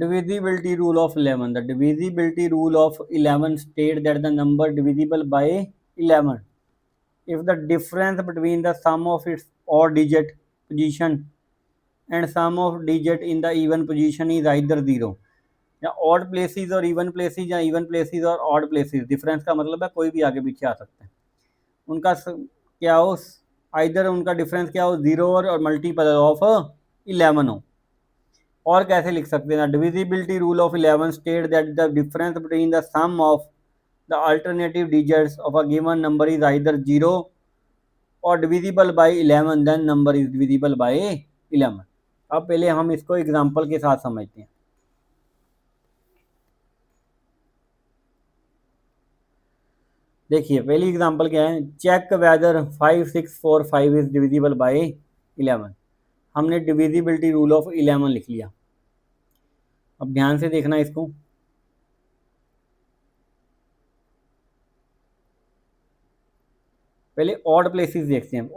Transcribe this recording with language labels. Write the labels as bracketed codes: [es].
[en] divisibility rule of 11, the divisibility rule of 11 state that the number divisible by 11 if the difference between the sum of its odd digit position and sum of digit in the even position is either 0, या odd places और even places या even places और odd places, [hi] difference का मतलब है कोई भी आगे पीछे आ सकता है, उनका क्या हो, आइदर उनका डिफरेंस क्या हो, 0 और मल्टीपल ऑफ 11 हो। और कैसे लिख सकते हैं, [en] Divisibility rule of 11 state that the difference between the sum of the alternative digits of a given number is either 0 or divisible by 11, then number is divisible by 11। [hi] अब पहले हम इसको एग्जांपल के साथ समझते हैं। देखिए पहली एग्जांपल क्या है, [en] Check whether 5 6 4 5 is divisible by 11। [hi] हमने डिविजिबिलिटी रूल ऑफ 11 लिख लिया। अब ध्यान से देखना इसको, पहले ऑड प्लेसेस देखते हैं।